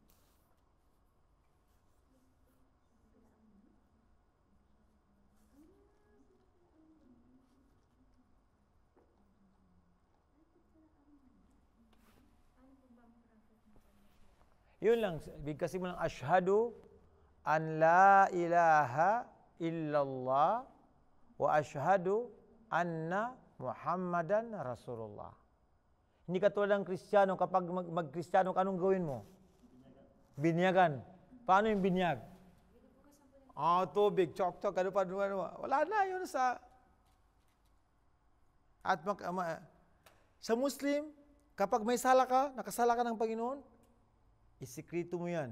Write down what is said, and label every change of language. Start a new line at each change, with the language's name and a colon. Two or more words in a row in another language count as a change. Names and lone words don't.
Filipino: Yun lang. Kasi mo lang,
Arabic: أشهد أن لا إله إلا الله وأشهد أن محمدا رسول الله.
Filipino: Hindi katulad ng Kristiyano, kapag mag-Kristiyano, anong gawin mo? Binyagan. Paano yung binyag? Tubig, chok-chok, ano pa. Wala na, yun sa... At sa Muslim, kapag may sala ka, nakasala ka ng Panginoon, isikreto mo yan.